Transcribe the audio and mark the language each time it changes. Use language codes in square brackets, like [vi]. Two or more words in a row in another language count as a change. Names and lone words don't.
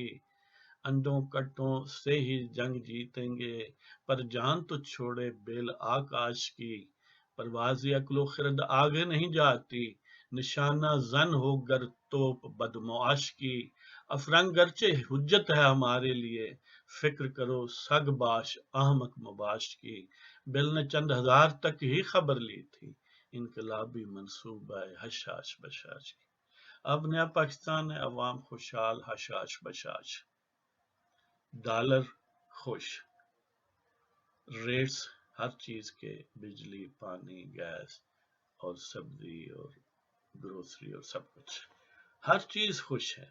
[ur] انڈوں کٹوں سے ہی جنگ جیتیں گے، پر جان تو چھوڑے بیل آکاش کی. پرواز عقل و خرد آگے نہیں جاتی، نشانہ زن ہو گر توپ بدمعاش کی. افرنگ گرچہ حجت ہے ہمارے لیے، فکر کرو [fa] سگ باش احمق مباش [ur] کی. بل نے چند ہزار تک ہی خبر لی تھی، انقلابی منصوبہ حشاش بشاش کی. اب نیا پاکستان ہے، عوام خوشحال حشاش بشاش، ڈالر خوش، ریٹس ہر چیز کے، بجلی پانی گیس اور سبزی اور گروسری اور سب کچھ، ہر چیز خوش ہے.